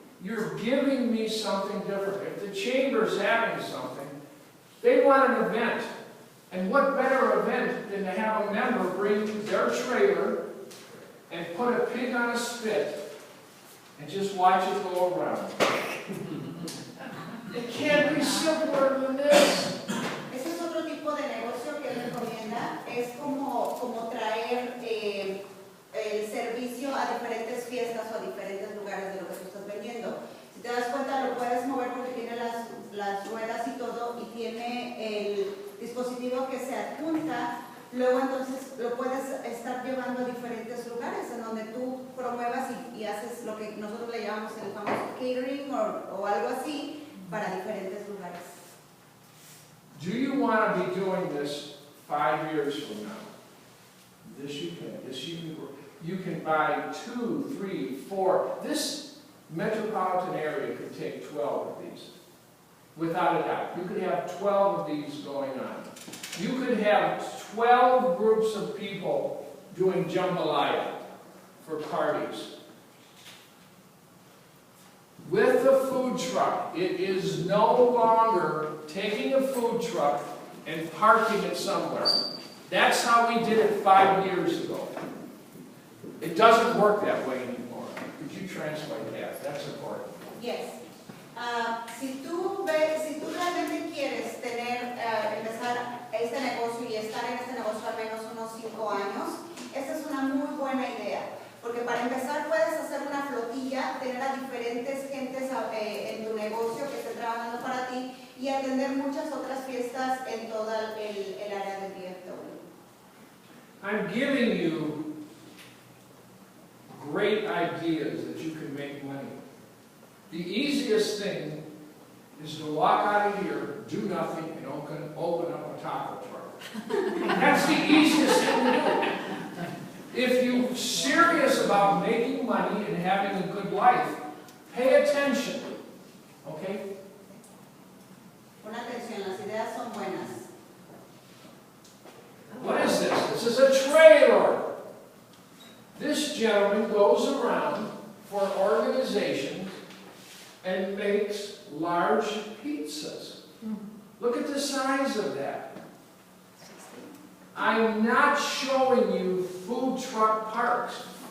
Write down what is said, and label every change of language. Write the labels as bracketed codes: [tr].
[en] You're giving me something different. If the chamber's having something, they want an event. And what better event than to have a member bring their trailer and put a pig on a spit and just watch it go around. It can't be simpler than this. [es] Ese es otro tipo de negocio que él recomienda. Es como traer el servicio a diferentes fiestas o a diferentes lugares de lo que tú estás vendiendo. Si te das cuenta, lo puedes mover porque tiene las ruedas y todo, y tiene el dispositivo que se adjunta. Luego entonces lo puedes estar llevando a diferentes lugares en donde tú promuevas y haces lo que nosotros le llamamos el famoso catering o algo así para diferentes lugares. [en] Do you want to be doing this 5 years from now? This you can. This you can buy 2, 3, 4. This metropolitan area could take 12 of these. Without a doubt. You could have 12 of these going on. You could have 12 groups of people doing jambalaya for parties. With the food truck, it is no longer taking a food truck and parking it somewhere. That's how we did it 5 years ago. It doesn't work that way anymore. Could you translate that? That's important. Yes. [es] Si tú realmente quieres empezar este negocio y estar en este negocio al menos unos 5 años, esta es una muy buena idea. Porque para empezar puedes hacer una flotilla, tener a diferentes gentes en tu negocio que estén trabajando para ti, y atender muchas otras fiestas en toda el área del DFW. [en] I'm giving you great ideas that you can make money. The easiest thing is to walk out of here, do nothing, and open up a taco truck. That's the easiest thing to do. If you're serious about making money and having a good life, pay attention. Okay? [es] Pon atención, las ideas son buenas. [en] What is this? This is a trailer. This gentleman goes around for organizations and makes large pizzas. Look at the size of that. I'm not showing you food truck parks.